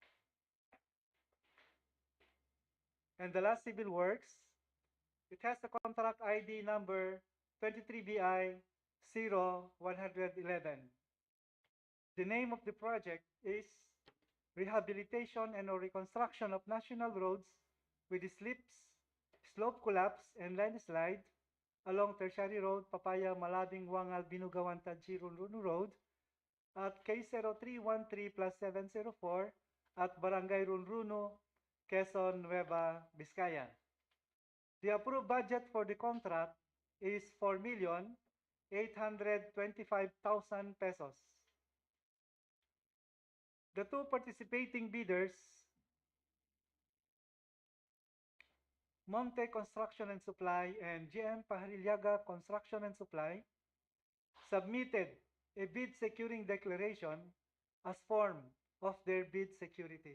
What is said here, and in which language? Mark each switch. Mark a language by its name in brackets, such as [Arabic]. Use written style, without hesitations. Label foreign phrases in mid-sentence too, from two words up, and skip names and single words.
[English] And the last civil works, it has the contract ID number 23BI 0111. The name of the project is Rehabilitation and or Reconstruction of National Roads with Slips, Slope Collapse, and Landslide along Tertiary Road, Papaya, Malabing, Wangal, Binugawan, Taji, Runruno Road at K0313+704 at Barangay Runruno, Quezon, Nueva, Vizcaya. The approved budget for the contract is 4,825,000 pesos. The two participating bidders, Monte Construction and Supply and GM Pahrilyaga Construction and Supply, submitted a bid securing declaration as form of their bid securities.